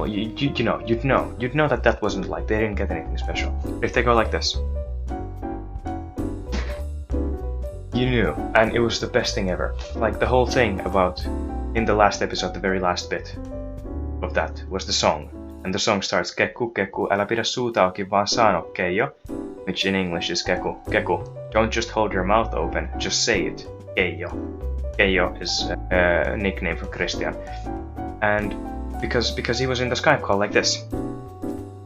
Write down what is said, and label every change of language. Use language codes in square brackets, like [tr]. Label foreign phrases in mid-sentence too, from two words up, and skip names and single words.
[en] You'd know that wasn't like they didn't get anything special. If they go like this, you knew, and it was the best thing ever. Like the whole thing about in the last episode, the very last bit of that was the song, and the song starts Keku, Keku, [fi] älä pidä suuta auki vaan sano Keijo, [en] which in English is Keku, Keku, don't just hold your mouth open, just say it, Keijo. Keijo is a nickname for Christian, and because he was in the Skype call like this.